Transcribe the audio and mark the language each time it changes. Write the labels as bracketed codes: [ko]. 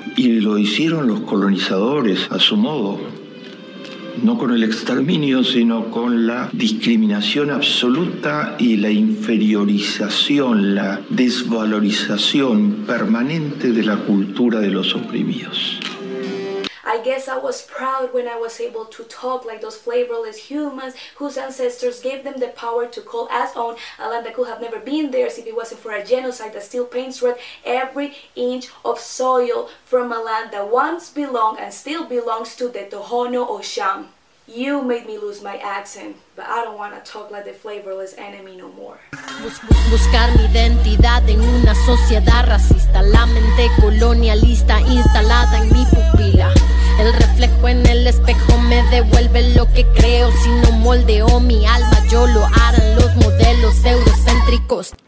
[es] Y lo hicieron los colonizadores a su modo. No con el exterminio, sino con la discriminación absoluta y la inferiorización, la desvalorización permanente de la cultura de los oprimidos. [en] I guess I was proud when I was able to talk like those flavorless humans whose ancestors gave them the power to call as own a land that could have never been theirs if it wasn't for a genocide that still paints red every inch of soil from a land that once belonged and still belongs to the Tohono O'odham. You made me lose my accent, but I don't want to talk like the flavorless enemy no more. [es] Buscar mi identidad en una sociedad racista, la mente colonialista instalada en mi pupila. El reflejo en el espejo me devuelve lo que creo. Si no moldeo mi alma, yo lo harán los modelos eurocéntricos.